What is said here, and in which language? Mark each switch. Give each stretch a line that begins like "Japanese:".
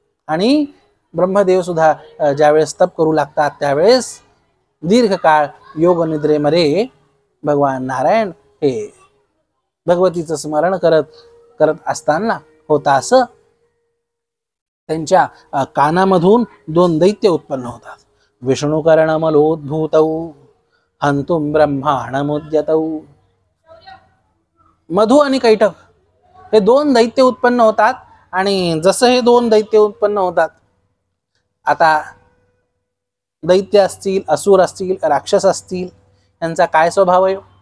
Marathi: आणि ब्रह्मदेव सुद्धा ज्यावेळेस तप करू लागतात त्यावेळेस दीर्घकाळ योग निद्रेमध्ये भगवान नारायण हे भगवतीचं स्मरण करत असताना होता असं त्यांच्या कानामधून 2 दैत्य उत्पन्न होतात.
Sanskrit: विष्णुकर्णमलोद्भूतौ हंतुम ब्रह्माणमुद्यतौ.
Marathi: मधु आणि कैटभ हे 2 दैत्य उत्पन्न होतात. आणि जसं हे 2 दैत्य उत्पन्न होतात, आता दैत्य असतील, असुर असतील, राक्षस असतील, यांचा काय स्वभाव आहे?